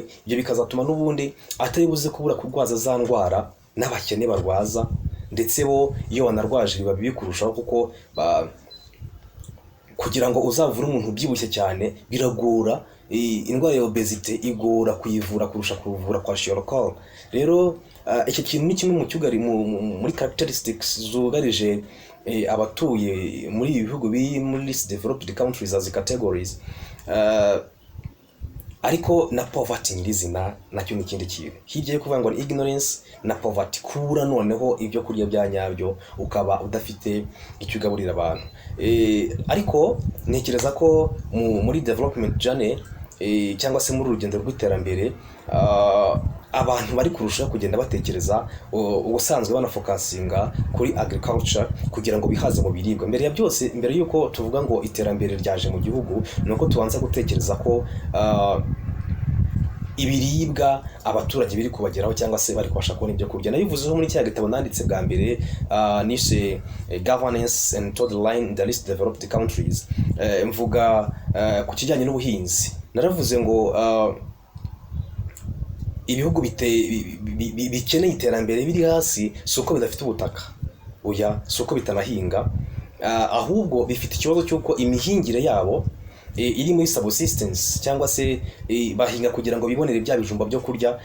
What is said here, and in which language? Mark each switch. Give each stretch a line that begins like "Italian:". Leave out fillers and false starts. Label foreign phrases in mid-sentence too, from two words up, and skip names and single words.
Kinyarwanda: Ibyo bikazatuma n'ubundi atari buze kubura kurwaza za ndwara n'abakene barwaza, ndetse bo iyo wanarwaje biba bibi kurushaho, kuko kugira ngo uzavure umuntu ubyibushye cyane biragora. Indwara ya obesite igora kuyivura kurusha kuvura kwa shirokoro. Rero icyo kintu ni kimwe mu cyugari muri characteristics zugarije abatuye muri ibi bihugu biri muri
English: least developed countries as categories.
Kinyarwanda: Ariko na poverty nyirizina nacyo ni ikindi kintu. Hirya yo kuvuga ngo ni ignorance na poverty, kubura noneho ibyo kurya bya nyabyo, ukaba udafite icyo ugaburira abantu. Ariko ntekereza ko muri
English: development journey
Kinyarwanda: cyangwa se muri urugendo rw'iterambere, abantu bari kurushaho kugenda batekereza ubusanzwe banafokasinga kuri agriculture kugira ngo bihaze mu biribwa. Mbere ya byose, mbere yuko tuvuga ngo iterambere ryaje mu gihugu, nuko tubanza gutekereza ko ibiribwa abaturage biri kubageraho cyangwa se bari kubasha kubona ibyo kurya. Nabivuzeho muri cya gitabo nanditse bwa mbere, nishe
English: governance and third line in the least developed countries.
Kinyarwanda: Mvuga ku kijyanye n'ubuhinzi. Naravuze ngo ibihugu bikeneye iterambere biri hasi, si uko bidafite ubutaka, oya, si uko bitanahinga, ahubwo bifite ikibazo cy'uko imihingire yabo iri muri subsistence, cyangwa se bahinga kugira ngo bibonere bya bijumba byo kurya.